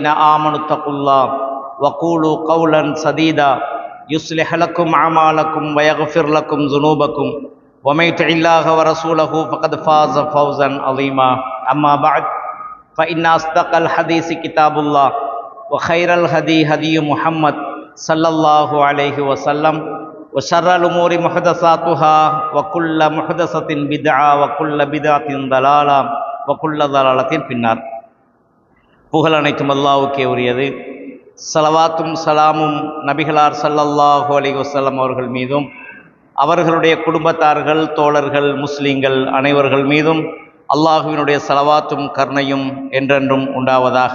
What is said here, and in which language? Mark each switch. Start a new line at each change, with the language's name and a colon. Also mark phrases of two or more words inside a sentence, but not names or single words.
Arabic: آمنوا اتقوا الله وقولوا قولا سديدا يصلح لكم أعمالكم ويغفر لكم ذنوبكم ومن يطع الله ورسوله فقد فاز فوزا عظيما أما بعد فإن أصدق الحديث كتاب الله وخير الهدي هدي محمد صلى الله عليه وسلم وشر الأمور محدثاتها وكل محدثة بدعة وكل بدعة ضلالة وكل ضلالة في النار.
Tamil: புகழ் அனைத்தும் அல்லாஹ்வுக்கே உரியது. ஸலவாத்தும் சலாமும் நபிகளார்
Arabic: صلى الله عليه وسلم
Tamil: அவர்கள் மீதும் அவர்களுடைய குடும்பத்தார்கள், தோழர்கள், முஸ்லீம்கள் அனைவர்கள் மீதும் அல்லாஹுவினுடைய ஸலவாத்தும் கருணையும் என்றென்றும் உண்டாவதாக.